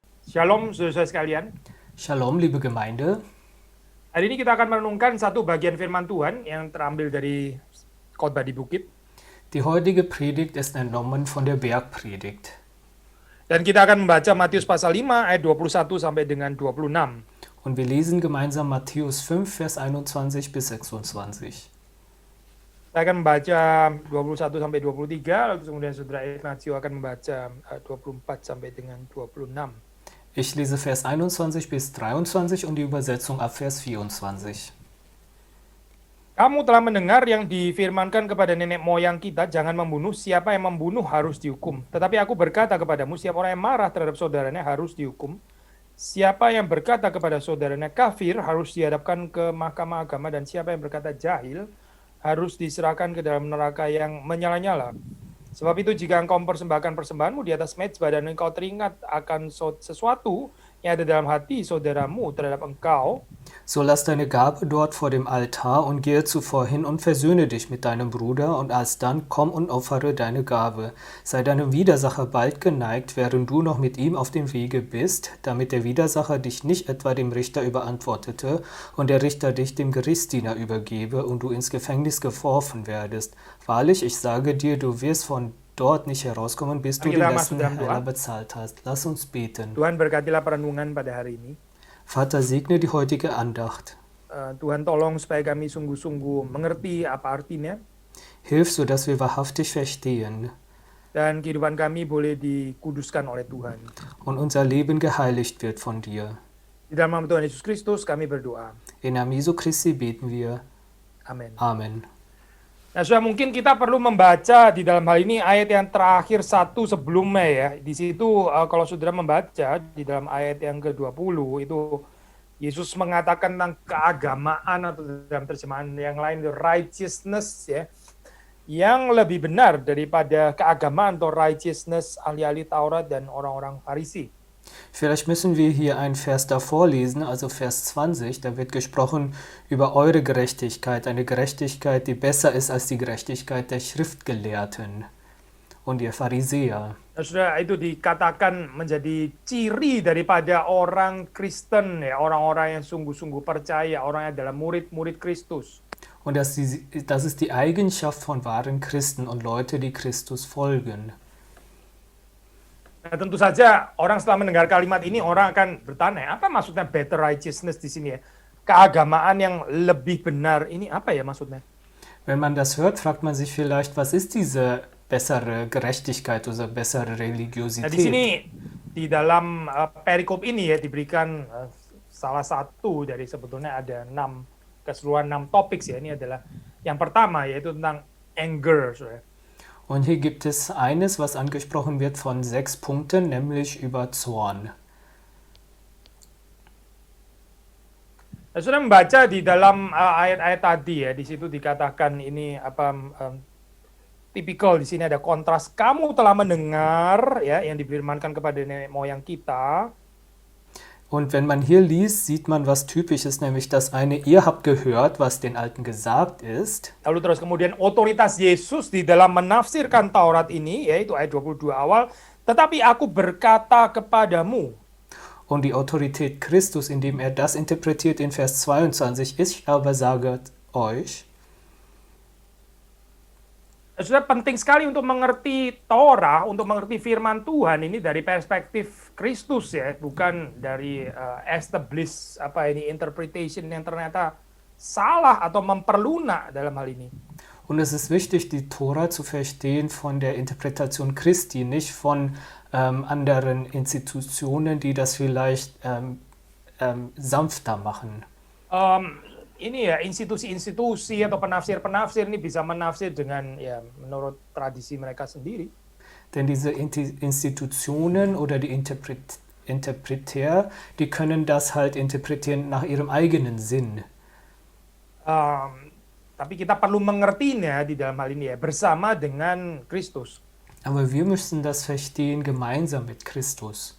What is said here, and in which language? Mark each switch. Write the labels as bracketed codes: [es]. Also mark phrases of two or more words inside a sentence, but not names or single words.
[id] Shalom, saudara-saudara sekalian. [de] Shalom, liebe Gemeinde. [id] Hari ini kita akan merenungkan satu bagian firman Tuhan yang terambil dari khotbah di bukit. [de] Die heutige Predigt ist entnommen von der Bergpredigt. [id] Dan kita akan membaca Matius pasal 5 ayat 21 sampai dengan 26. [de] Und wir lesen gemeinsam Matthäus 5, Vers 21 bis 26. [id] Saya akan membaca 21 sampai 23, lalu kemudian saudara Ignacio akan membaca 24 sampai dengan 26. [de] Ich lese Vers 21 bis 23 und die Übersetzung ab Vers 24. [id] Kamu telah mendengar yang difirmankan kepada nenek moyang kita, jangan membunuh, siapa yang membunuh harus dihukum. Tetapi aku berkata kepadamu, siapa orang yang marah terhadap saudaranya harus dihukum. Siapa yang berkata kepada saudaranya kafir harus dihadapkan ke mahkamah agama, dan siapa yang berkata jahil harus diserahkan ke dalam neraka yang menyala-nyala. Sebab itu jika engkau mempersembahkan persembahanmu di atas mezbah dan engkau teringat akan sesuatu yang ada dalam hati saudaramu terhadap engkau, [de] So lass deine Gabe dort vor dem Altar und gehe zuvor hin und versöhne dich mit deinem Bruder und alsdann komm und opfere deine Gabe. Sei deinem Widersacher bald geneigt, während du noch mit ihm auf dem Wege bist, damit der Widersacher dich nicht etwa dem Richter überantwortete und der Richter dich dem Gerichtsdiener übergebe und du ins Gefängnis geworfen werdest. Wahrlich, ich sage dir, du wirst von dort nicht herauskommen, bis du den [id] kita [de] letzten [id] masuk dalam [de] Heller [id] doa. [de] bezahlt hast. Lass uns beten. [id] Tuhan berkatilah perenungan pada hari ini. [de] Vater, segne die heutige Andacht. [id] Tuhan tolong supaya kami sungguh-sungguh mengerti apa artinya, [de] Hilf, sodass wir wahrhaftig verstehen [id] dan kehidupan kami boleh dikuduskan oleh Tuhan. [de] und unser Leben geheiligt wird von dir. [id] Di dalam nama Tuhan Yesus Kristus kami berdoa. [de] In Namen Jesu Christi beten wir. [id] Amin. [de] Amen. [id] Nah, sudah mungkin kita perlu membaca di dalam hal ini ayat yang terakhir satu sebelumnya ya. Di situ kalau saudara membaca di dalam ayat yang ke-20 itu Yesus mengatakan tentang keagamaan, atau dalam terjemahan yang lain righteousness ya, yang lebih benar daripada keagamaan atau righteousness ahli-ahli Taurat dan orang-orang Farisi. [de] Vielleicht müssen wir hier einen Vers davor lesen, also Vers 20. Da wird gesprochen über eure Gerechtigkeit, eine Gerechtigkeit, die besser ist als die Gerechtigkeit der Schriftgelehrten und der Pharisäer. [id] Nah, sudah itu dikatakan menjadi ciri daripada orang Kristen ya, orang-orang yang sungguh-sungguh percaya, orang yang adalah murid-murid Kristus. [de] Und das ist die Eigenschaft von wahren Christen und Leute, die Christus folgen. [id] Nah, tentu saja orang setelah mendengar kalimat ini orang akan bertanya, apa maksudnya [en] better righteousness [id] di sini ya? Keagamaan yang lebih benar ini apa ya maksudnya? [de] Wenn man das hört, fragt man sich vielleicht, was ist diese bessere Gerechtigkeit oder bessere [id] Nah, di [de] Religiosität? [id] sini di dalam perikop ini ya diberikan salah satu dari sebetulnya ada 6 keseluruhan 6 topik ya. Ini adalah yang pertama yaitu tentang anger, saudara. [de] Und hier gibt es eines, was angesprochen wird von 6 Punkten, nämlich über Zorn. [id] Nah, sudah membaca di dalam ayat-ayat tadi ya, di situ dikatakan ini apa tipikal di sini ada kontras. Kamu telah mendengar ya yang difirmankan kepada nenek moyang kita. [de] Und wenn man hier liest, sieht man was Typisches, nämlich das eine, ihr habt gehört, was den Alten gesagt ist. [id] Lalu terus kemudian otoritas Yesus di dalam menafsirkan Taurat ini, yaitu ayat 22 awal, tetapi aku berkata kepadamu. [de] Und die Autorität Christus, indem er das interpretiert in Vers 22, ich aber sage euch. [id] Sudah penting sekali untuk mengerti Torah, untuk mengerti firman Tuhan ini dari perspektif Kristus ya, bukan dari establish apa ini interpretation yang ternyata salah atau memperlunak dalam hal ini. [de] Und es ist wichtig, die Tora zu verstehen von der Interpretation Christi, nicht von anderen Institutionen, die das vielleicht sanfter machen. [id] Ini ya institusi-institusi atau penafsir-penafsir ini bisa menafsir dengan ya menurut tradisi mereka sendiri. [de] Denn diese Institutionen oder die Interpreter, die können das halt interpretieren nach ihrem eigenen Sinn. [id] Tapi kita perlu mengertinya di dalam hal ini ya bersama dengan Kristus. [de] Aber wir müssen das verstehen gemeinsam mit Christus.